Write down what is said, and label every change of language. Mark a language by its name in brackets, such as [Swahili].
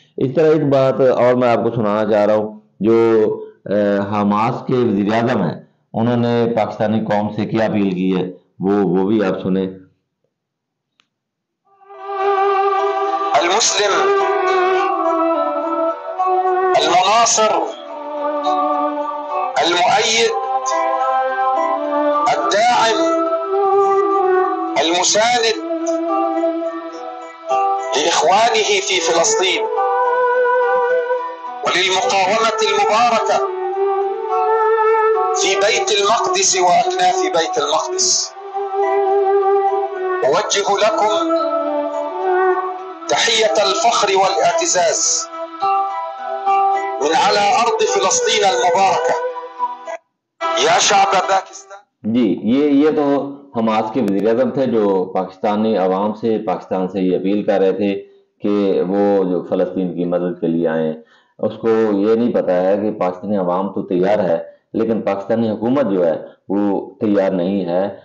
[Urdu] اس طرح ایک بات اور میں آپ کو سنانا چاہ رہا ہوں, جو حماس کے وزیر اعظم ہیں انہوں نے پاکستانی قوم سے کیا اپیل کی ہے, وہ بھی آپ سنیں. [Arabic] المسلم المناصر المؤيد الداعم المساند لإخوانه في فلسطين وللمقاومة المباركة في بيت المقدس وأكناف بيت المقدس. أوجه لكم تحية الفخر والاعتزاز من على أرض فلسطين المباركة يا شعب باکستان. [Urdu] جی یہ تو حماس کے وزیر اعظم تھے جو پاکستانی عوام سے پاکستان سے یہ اپیل کر رہے تھے کہ وہ جو فلسطین کی مدد کے لیے آئیں. اس کو یہ نہیں پتا ہے کہ پاکستانی عوام تو تیار ہے لیکن پاکستانی حکومت جو ہے وہ تیار نہیں ہے.